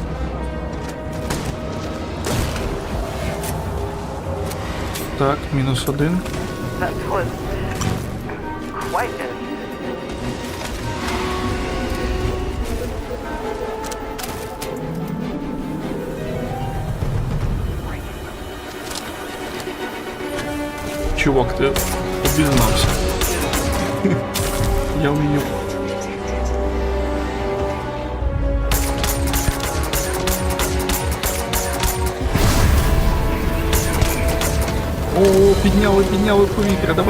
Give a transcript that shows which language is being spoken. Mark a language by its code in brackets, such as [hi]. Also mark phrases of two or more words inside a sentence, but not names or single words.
[uk] Так, -1. [en] That was quite a... [uk] Чувак, ти обізнався. Я вмію. О, підняли повітря. Давай.